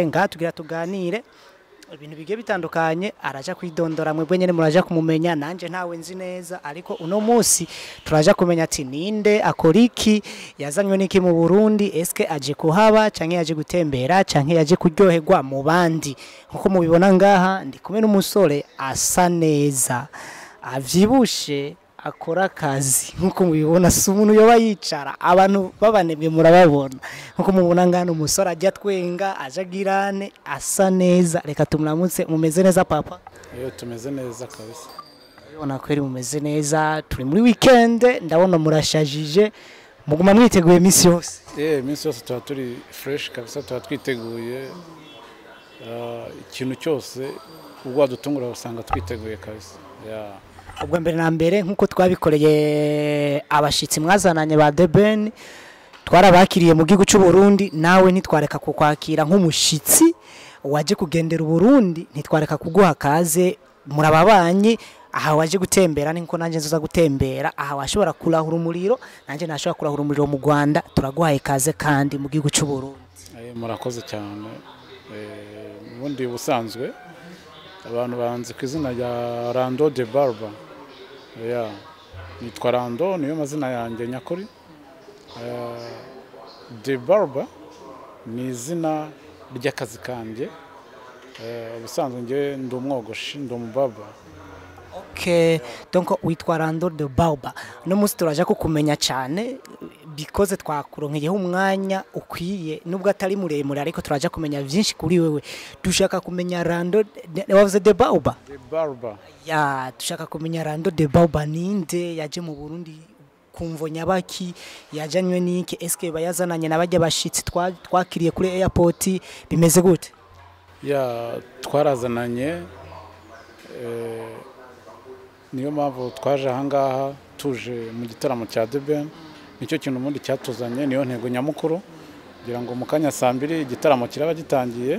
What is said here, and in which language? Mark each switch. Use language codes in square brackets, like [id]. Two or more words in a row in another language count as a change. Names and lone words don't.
[rn] Ngaha tugira tuganire ibintu bigiye bitandukanye, araja kwidondora, mwebwe nyene muraja kumumenya, nanje ntawe nzi neza, ariko uno munsi turaja kumenya ati ninde, akoriki, yazanywe niki mu Burundi, eske aje kuhaba canke yaje gutembera canke yaje kuryoherwa mu bandi. Nkuko mubibona ngaha ndi kumwe n'umusore asa neza, avyibushe, akora akazi. Nkuko mubibona si umuntu yoba yicara, abantu babanebwe murababona. Nkuko mubona ngano umusore ajya twenga, aje girane, asa neza. Reka tumuramutse. Mumeze neza papa? [rw] Tumeze neza kabisa. [rn] Ubona kweri mumeze neza, turi muri weekend, ndabona murashajije, muguma mwiteguye iminsi yose. [rw] Iminsi yose tuba turi fresh kabisa, tuba twiteguye ikintu cyose ubwo adutungura usanga twiteguye kabisa. [rn] Ubwo mbere na mbere nkuko twabikoreye abashitsi mwazananye ba The Ben, twarabakiriye mu gihugu cy'u Burundi, nawe ntitwareka kukwakira nk'umushitsi waje kugendera Burundi, ntitwareka kuguha kaze. Murababanye aha waje gutembera, niko nanje nzoza gutembera aha, washobora kurahura umuriro, nanje nashobora kurahura umuriro mu Rwanda. Turaguhaye kaze kandi mu gihugu cy'u Burundi. [rw] Murakoze cyane. Ubundi busanzwe abantu banze ku izina rya Rando de Barba. Nitwa Rando, niyo mazina yanjye nyakuri. De Barba ni izina ry'akazi kanjye. Ubusanzwe nge ndi umwogoshi, ndi umubaba. [rn] Okay, donc witwa Rando de Barba. No munsi turaje kukumenya cyane because twakuronkeyeho umwanya ukwiye, nubwo atari muremure ariko turaje kumenya byinshi kuri wewe. Dushaka kumenya Rando wavuze de Barba. De Barba. Ya, dushaka kumenya Rando de Barba ninde, yaje mu Burundi kumvo nyabaki, yajanywe niki, eske bayazananye nabajya bashitsi twakiriye kuri airport, bimeze gute? [rw] Twarazananye, niyo mpamvu twaje ahangaha tuje mu gitaramo cya The Ben. Nicyo kintu mundi cyatuzanye, niyo ntego nyamukuru, kugira ngo mu kanya saa 2 igitaramo kiraba gitangiye.